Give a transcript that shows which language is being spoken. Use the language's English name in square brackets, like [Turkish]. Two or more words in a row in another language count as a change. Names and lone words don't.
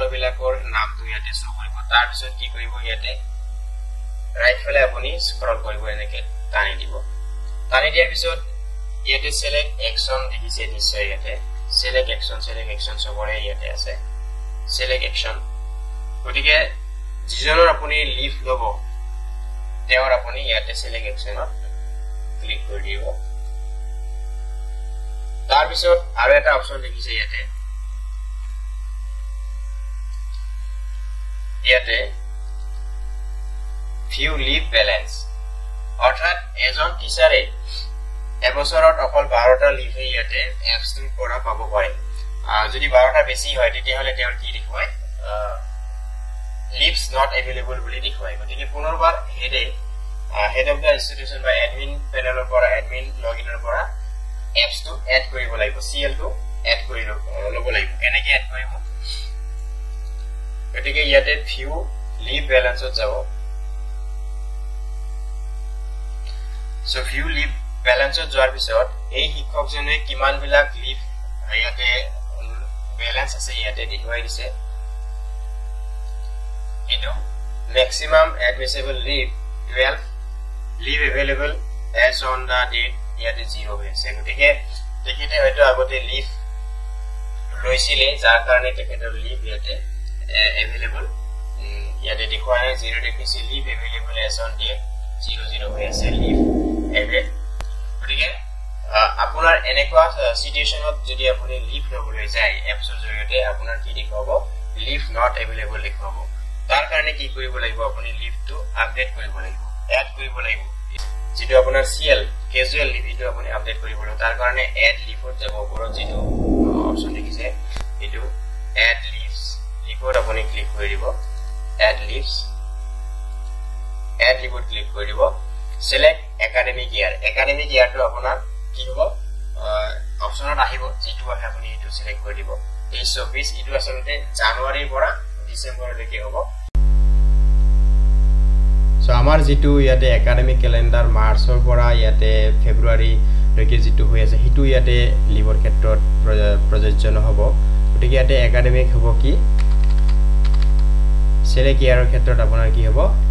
[Assamese] বিলাকৰ নামটো ইয়াতে শো কৰিব তাৰ পিছত কি কৰিব ইয়াতে ৰাইট ফালে আপুনি স্ক্ৰল কৰিব এনেকে টানি দিব টানি দিয়াৰ পিছত ইয়াতে [English] select action [Assamese] দেখিছে নিশ্চয় ইয়াতে [English] select action [Assamese] সবৰে ইয়াতে আছে [English] select action [Assamese] গতিকে যিজনৰ আপুনি লিভ লব তেওঁৰ আপুনি ইয়াতে [English] select action [Assamese] ত ক্লিক কৰি দিব তাৰ পিছত আৰু এটা অপচন দেখিছে ইয়াতে [English] view leave balance [Assamese] অৰ্থাৎ এজন টিচাৰে এবছৰত অকল 12টা লিভ ইয়াতে এপছটোৰ পৰা পাব পাৰে যদি 12টা বেছি হয় তেতিয়াহলে তেওঁৰ কি দেখুৱায় [English] leaves not available [Assamese] বুলি দেখুৱায় গতিকে পুনৰবাৰ [English] head of the institution [Assamese] বা এডমিন পেনেলৰ পৰা এডমিন লগইনৰ পৰা এপছটো এড কৰিব লাগিব CL টো এড কৰি ল'ব লাগিব কেনেকৈ এড কৰিব গতিকে ইয়াতে [English] view leave balance- [Assamese] ত যাব so [English] view leave balance- [Assamese] ত যোৱাৰ পিছত এই শিক্ষকজনে কিমান বিলাক লিভ ইয়াতে ব্যালেন্স আছে ইয়াতে দেখুৱাই দিছে এটো [English] maximum admissible leave 12 leave available as on the date [Assamese] ইয়াতে 0 হৈছে গতিকে তেখেতে হয়তো আগতে লিভ লৈছিলে যাৰ কাৰণে তেখেতৰ লিভ ইয়াতে available ইয়াতে দেখুৱাই 0 দেখিছে লিভ [English] available as on date [Assamese] 00 হৈ আছে লিভ available গতিকে আপোনাৰ এনেকুৱা সিচুৱেচনত যদি আপুনি লিভ লবলৈ যায় এপছৰ জৰিয়তে আপোনাৰ কি দেখুৱাব [English] leave not available [Assamese] দেখুৱাব তাৰ কাৰণে কি কৰিব লাগিব আপুনি লিভটো আপডেট কৰিব লাগিব এড কৰিব লাগিব যেটো আপোনাৰ CL [English] casual leave [Assamese] ইটো আপুনি আপডেট কৰিব লাগিব তাৰ কাৰণে এড লিভত যাব ওপৰত যেটো অপচন দেখিছে ইটো [English] add leaves [Assamese] লিভত আপুনি ক্লিক কৰি দিব [English] add leaves [Assamese] এড লিভত ক্লিক কৰি দিব [English] select academic year to [Assamese] আপোনাৰ কি হ'ব অপচনত আহিব যেটো আপুনি এটো সিলেক্ট কৰি দিব 23-24 ইটো আসলে জানুৱাৰীৰ পৰা ডিসেম্বৰ লৈকে হ'ব সো আমাৰ যেটো ইয়াতে একাডেমিক ক্যালেন্ডাৰ মাৰ্চৰ পৰা ইয়াতে ফেব্ৰুৱাৰী লৈকে যেটো হৈ আছে হিটো ইয়াতে লিভৰ ক্ষেত্ৰত প্ৰযোজ্য নহব গতিকে ইয়াতে একাডেমিক হ'ব কি [English] select year [Assamese] ক্ষেত্ৰত আপোনাৰ কি হ'ব